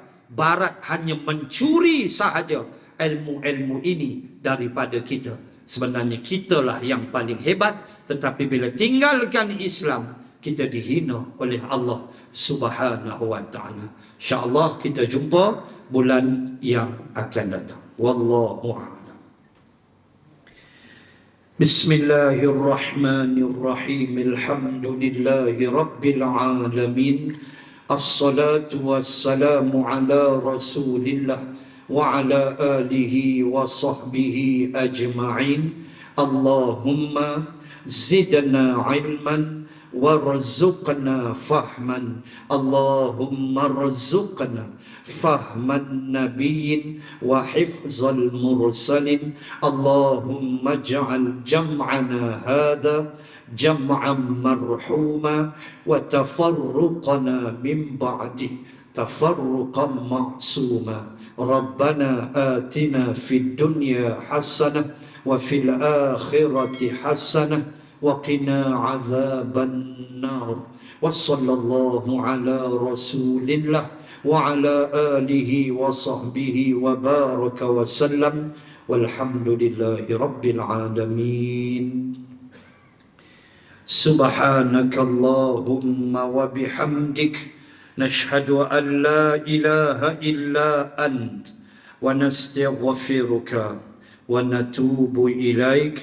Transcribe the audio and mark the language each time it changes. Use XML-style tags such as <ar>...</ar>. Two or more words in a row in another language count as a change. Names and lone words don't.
<ms>Barat hanya mencuri sahaja ilmu-ilmu ini daripada kita. Sebenarnya kitalah yang paling hebat, tetapi bila tinggalkan Islam, kita dihina oleh Allah</ms> <ar>سبحانه وتعالى. إن شاء الله</ar> <ms>kita jumpa bulan yang akan datang.</ms> <ar>والله أعلم. بسم الله الرحمن الرحيم. الحمد لله رب العالمين. الصلاة والسلام على رسول الله وعلى آله وصحبه أجمعين. اللهم زدنا علما وارزقنا فهما. اللهم ارزقنا فهم النبيين وحفظ المرسلين. اللهم اجعل جمعنا هذا جمعا مرحوما وتفرقنا من بعده تفرقا معصوما. ربنا آتنا في الدنيا حسنة وفي الآخرة حسنة وقنا عذاب النار. وصلى الله على رسول الله وعلى آله وصحبه وبارك وسلم. والحمد لله رب العالمين. سبحانك اللهم وبحمدك نشهد أن لا إله إلا أنت ونستغفرك ونتوب إليك.</ar>